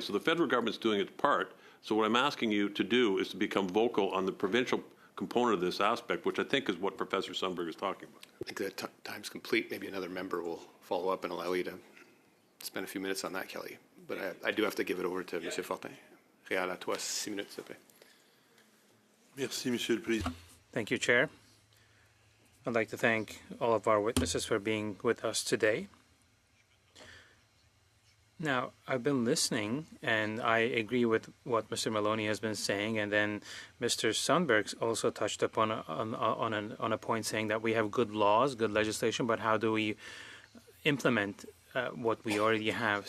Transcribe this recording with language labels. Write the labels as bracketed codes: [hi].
[en] So the federal government's doing its part. So what I'm asking you to do is to become vocal on the provincial component of this aspect, which I think is what Professor Sundberg is talking about. I think that time's complete. Maybe another member will follow up and allow you to spend a few minutes on that, Kelly. But I do have to give it over to Monsieur Fortin. [fr] Réal, à toi, 6 minutes, s'il te plaît. Merci, Monsieur le Président. [en] Thank you, Chair. I'd like to thank all of our witnesses for being with us today. Now, I've been listening, and I agree with what Mr. Maloney has been saying, and then Mr. Sundberg also touched upon on a point saying that we have good laws, good legislation, but how do we implement what we already have?